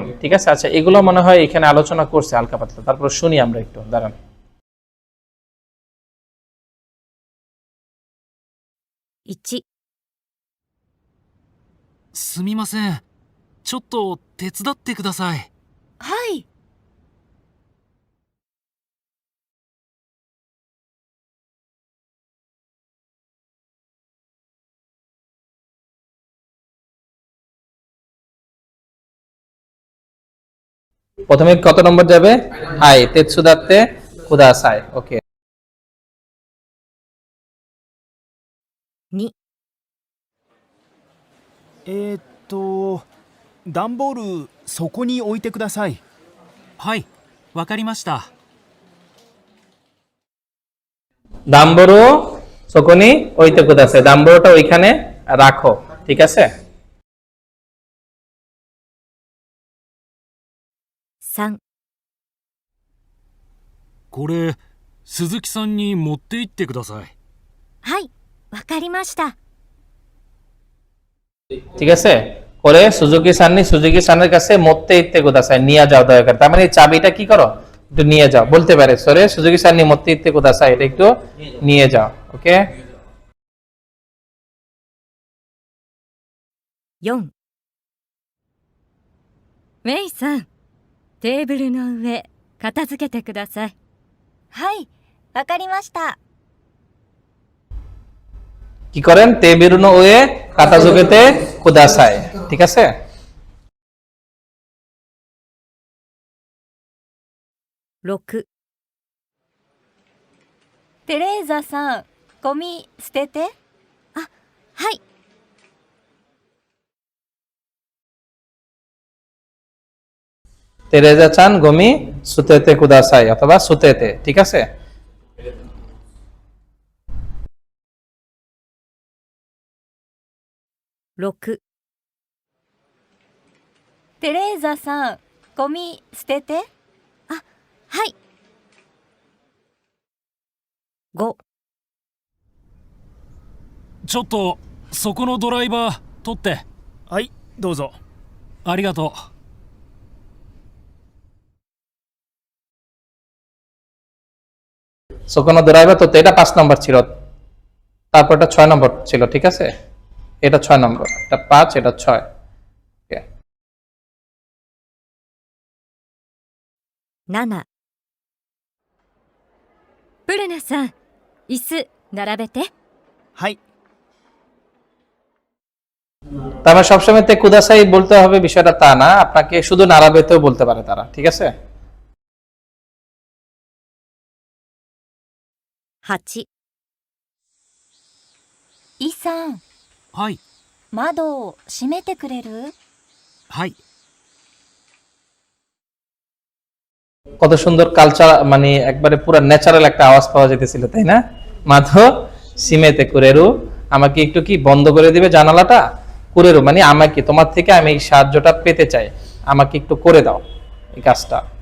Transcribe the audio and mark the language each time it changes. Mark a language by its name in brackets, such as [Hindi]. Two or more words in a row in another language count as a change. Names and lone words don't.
[Bangla] ঠিক আছে, আচ্ছা এগুলো মনে হয় এখানে আলোচনা করছে হালকা পাতলা। তারপর শুনি আমরা একটু, দাঁড়ান। [Japanese] 1、すみません。ちょっと手伝ってください。はい。 [Bangla] প্রথমে কত নম্বর যাবে? [Japanese] はい手伝ってください. ওকে, 2、段ボールそこに置いてください。はい、わかりました。段ボールそこに置いてください, [Bangla] দাম্বরুটা ওইখানে রাখো। ঠিক আছে, [Japanese] 3、これ、鈴木さんに持って行ってください。はい、わかりました。 [Bangla] ঠিক আছে, [Japanese] これ鈴木さんに [Bangla] সুজুকি সানের কাছে [Japanese] 持って行ってください [Bangla] নিয়ে যাও দয়া করে। তার মানে এই চাবিটা কি করো, একটু নিয়ে যাও বলতে পারে। [Japanese] それ鈴木さんに持って行ってください, [Bangla] এটা একটু নিয়ে যাও। ওকে, [Japanese] 4、メイさん、テーブルの上、片付けてください。はい、わかりました。 [Bangla] কি করেন? [Japanese] テーブルの上片付けてください. [Bangla] ঠিক আছে, [Japanese] 6、テレーザさん、ゴミ捨てて。あ、はい。テレーザちゃんゴミ捨ててください অথবা সুতেতে। [Bangla] ঠিক আছে, [Japanese] 6、テレーザさん、ゴミ捨てて。あ、はい。5、ちょっと、そこのドライバー、取って。はい、どうぞ。ありがとう。そこのドライバーと [Bangla] এটা 5 নম্বর ছিল, তারপর এটা 6 নম্বর ছিল। ঠিক আছে, এটা 6 নম্বর, এটা 5, এটা 6। ওকে, [Japanese] 7、ブルナさん、椅子並べて。はい。 [Bangla] তার মানে সবসময় [Japanese] てください [Bangla] বলতে হবে বিষয়টা তা না, আপনাকে শুধু নারাবেতেও বলতে পারে তারা। ঠিক আছে, [Japanese] 8、イさん、はい、窓を閉めてくれる？はい。 [Bangla] কত সুন্দর কালচার, মানে একবারে পুরো ন্যাচারাল একটা আওয়াজ পাওয়া যেতেছিল, তাই না? [Japanese] 窓閉めてくれる, [Bangla] আমাকে একটু কি বন্ধ করে দিবে জানালাটা? কুরেরু মানে আমাকে, তোমার থেকে আমি এই সাহায্যটা পেতে চাই, আমাকে একটু করে দাও এই কাজটা।